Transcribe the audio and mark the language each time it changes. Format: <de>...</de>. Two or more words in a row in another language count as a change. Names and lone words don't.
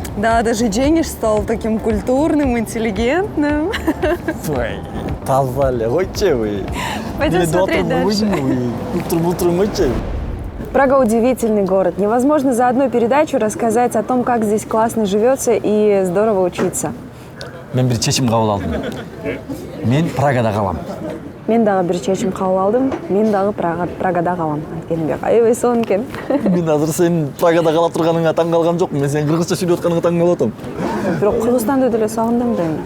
<ru>Да, даже Джениш стал таким культурным, интеллигентным.</ru> <ky>Ой, таза эле койчу вы.</ky> <ru>Пойдем смотреть дальше. Бултур-бултур. Прага удивительный город. Невозможно за одну передачу рассказать о том, как здесь классно живется и здорово учиться.</ru> <ky>Мен бир чечим кабыл алдым. Мен Прагада калам. Мен дагы бир чечим кабыл алдым. Мен дагы Прагада калам. Анткени аябай сонун экен. Мен азыр сен Прагада кала турганыңа таң калган жокмун. Мен сен кыргызча сүйлөп атканыңа таң калып атам. Бирок Кыргызстанды деле сагындым да эми.</ky>